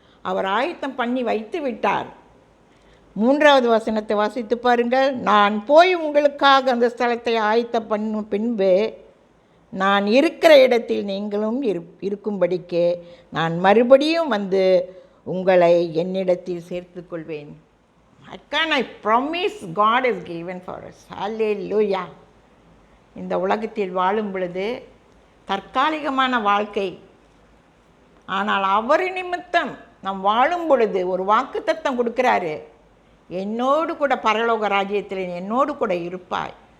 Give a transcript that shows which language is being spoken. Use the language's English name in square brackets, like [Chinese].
[Tamil] அவர் ஆயத்தம் பண்ணி வைத்து விட்டார். 3வது வசனத்தை வாசித்து பாருங்கள். நான் போய் உங்களுக்காக அந்த ஸ்தலத்தை ஆயத்தம் பண்ணும் பின்பு நான் இருக்கிற இடத்தில் நீங்களும் இருக்கும்படிக்கு நான் மறுபடியும் வந்து உங்களை என்னிடத்தில் சேர்த்து கொள்வேன். [English] What can I promise God is given for us? Hallelujah. [Tamil] இந்த உலகத்தில் வாழும் பொழுது தற்காலிகமான வாழ்க்கை. ஆனால் அவர் நிமித்தம் நாம் வாழும் பொழுது ஒரு வாக்குத்தத்தம் கொடுக்குறாரு. என்னோடு கூட பரலோக ராஜ்யத்தில் என்னோடு கூட இருப்பாய்.